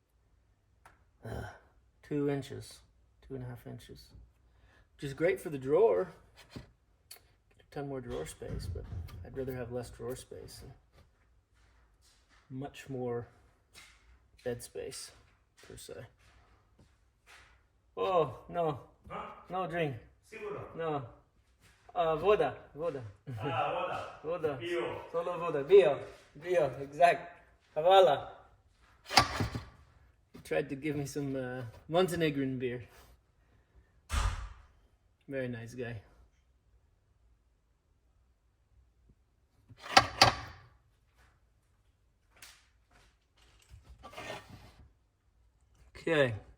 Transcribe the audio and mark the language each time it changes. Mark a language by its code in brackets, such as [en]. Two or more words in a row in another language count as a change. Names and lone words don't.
[en] 2 inches, 2.5 inches, which is great for the drawer. Get a ton more drawer space, but I'd rather have less drawer space and much more bed space, per se. Oh, no. Huh? No drink. [sr] Siguro. No. Voda. Voda. Voda. Bio. Solo voda. Bio, exact. Havala. [en] He tried to give me some Montenegrin beer. Very nice guy. Okay.